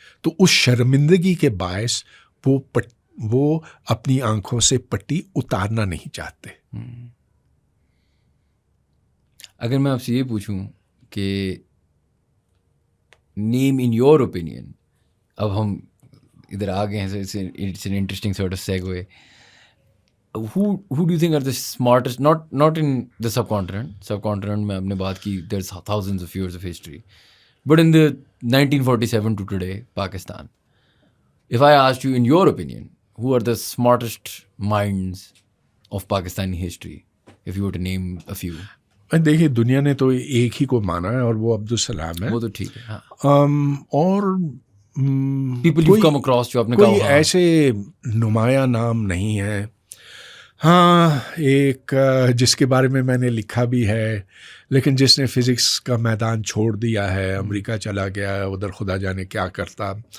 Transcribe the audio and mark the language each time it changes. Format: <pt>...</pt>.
<ur>تو اس شرمندگی کے باعث وہ اپنی آنکھوں سے پٹی اتارنا نہیں چاہتے. اگر میں آپ سے یہ پوچھوں کہ</ur> <en>name in your opinion,</en> <ur>اب ہم ادھر آ گئے ہیں,</ur> <en>It's an interesting sort of segue. who do you think are the smartest, not in the subcontinent</en> <ur>میں آپ نے بات کی,</ur> <en>there's thousands of years of history, but in the 1947 to today Pakistan, if I asked you in your opinion who are the smartest minds of Pakistani history, if you were to name a few.</en> <ur>دیکھیے دنیا نے تو ایک ہی کو مانا ہے اور وہ عبدالسلام ہے. وہ تو ٹھیک ہے, اور</ur> <en>people you've come across</en> <ur>جو آپ نے کہا کوئی ایسے نمایاں نام نہیں ہے. ہاں, ایک جس کے بارے میں نے لکھا بھی ہے, لیکن جس نے فزکس کا میدان چھوڑ دیا ہے, امریکہ چلا گیا, ادھر خدا جانے کیا کرتا.</ur>